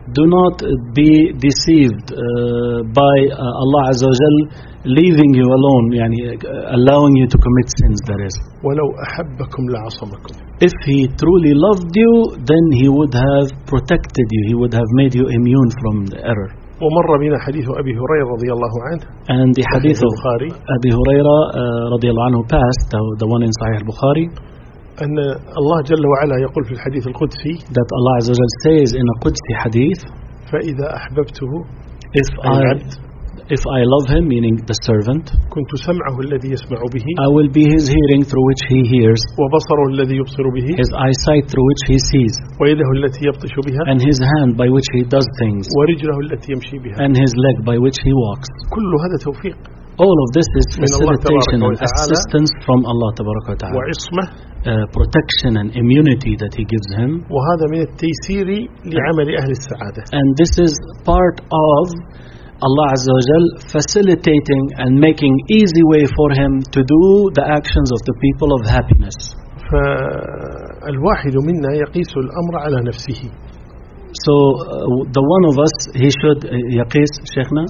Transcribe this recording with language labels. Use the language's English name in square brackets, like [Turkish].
[English] Do not be deceived by Allah [Arabic] عز وجل [English] leaving you alone, [Arabic] يعني [English] allowing you to commit sins. That is. [Arabic] ولو أحبكم لعصمكم. [English] If he truly loved you, then he would have protected you. He would have made you immune from the error. [Arabic] ومر بنا حديث أبي هريرة رضي الله عنه. [English] And the hadith of أبي هريرة [Arabic] رضي الله عنه [English] passed, the one in Sahih Bukhari. [Arabic] أن الله جل وعلا يقول في الحديث القدسي. [English] That Allah [Arabic] عز وجل [English] says in a Qudsi hadith. [Arabic] فإذا أحببته. [English] If I love him, meaning the servant. [Arabic] كنت سمعه الذي يسمع به. [English] I will be his hearing through which he hears. [Arabic] وبصره الذي يبصر به. [English] His eyesight through which he sees. [Arabic] ويده التي يبطش بها. [English] And his hand by which he does things. [Arabic] ورجله التي يمشي بها. [English] And his leg by which he walks. [Arabic] كل هذا توفيق. [English] All of this is facilitation and assistance from Allah [Arabic] تبارك وتعالى. وعصمه. [English] Protection and immunity that he gives him. [Arabic] وهذا من التيسير لعمل أهل السعادة. [English] And this is part of Allah [Arabic] عز وجل [English] facilitating and making easy way for him to do the actions of the people of happiness. [Arabic] فالواحد منا يقيس الأمر على نفسه. [English] So the one of us, he should [Arabic] يقيس شيخنا.